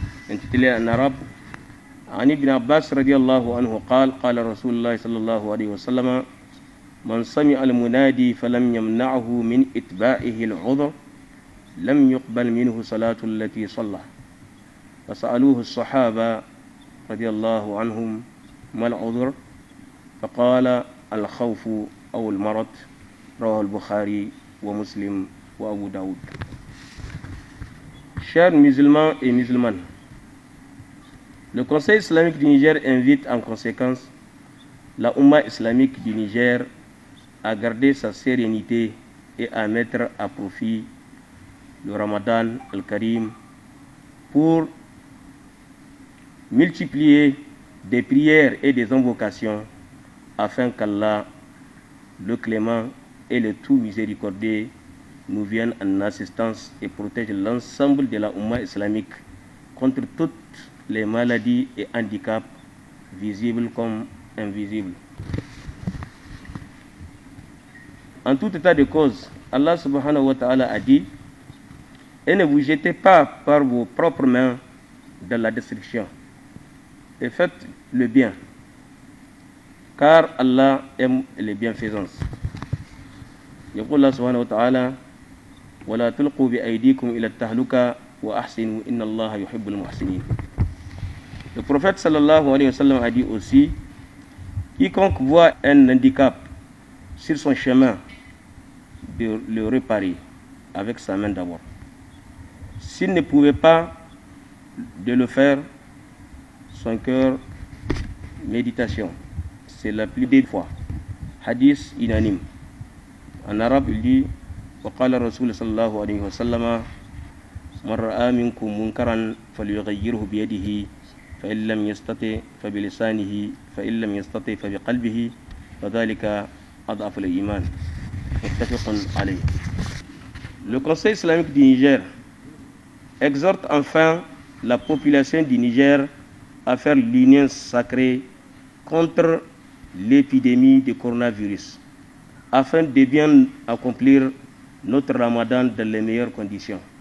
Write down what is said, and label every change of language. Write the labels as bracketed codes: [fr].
[fr] Intitulé en arabe: [ar] عن ابن عباس رضي الله عنه قال: قال رسول الله صلى الله عليه وسلم: من سمع المنادي فلم يمنعه من إتباعه العذر لم يقبل منه صلاة التي صلى. فسألوه الصحابة رضي الله عنهم: ما العذر؟ فقال: الخوف أو المرض. رواه البخاري ومسلم وأبو داود. [fr] Chers musulmans et musulmanes, le Conseil islamique du Niger invite en conséquence la Oumma islamique du Niger à garder sa sérénité et à mettre à profit le Ramadan al-Karim pour multiplier des prières et des invocations afin qu'Allah, le clément et le tout miséricordieux, nous viennent en assistance et protègent l'ensemble de la Oumma islamique contre toutes les maladies et handicaps, visibles comme invisibles. En tout état de cause, Allah subhanahu wa ta'ala a dit: et ne vous jetez pas par vos propres mains dans la destruction, et faites le bien, car Allah aime les bienfaisances. [ar] يقول الله سبحانه وتعالى: ولا تلقوا بأيديكم إلى التهلكة وأحسنوا إن الله يحب المحسنين. [fr] Le prophète sallallahu alayhi wa sallam a dit aussi: quiconque voit un handicap sur son chemin, de le réparer avec sa main d'abord. S'il ne pouvait pas de le faire, son cœur, méditation. C'est la plus des fois. Hadith unanime. En arabe, il dit: [ar] وقال الرسول صلى الله عليه وسلم: من رأى منكم منكرا فليغيره بيده فإن لم يستطع فبلسانه فإن لم يستطع فبقلبه فذلك أضعف الإيمان. متفق عليه. [fr] Le Conseil islamique du Niger exhorte enfin la population du Niger à faire l'union sacrée contre l'épidémie de coronavirus, afin de bien accomplir notre Ramadan dans les meilleures conditions.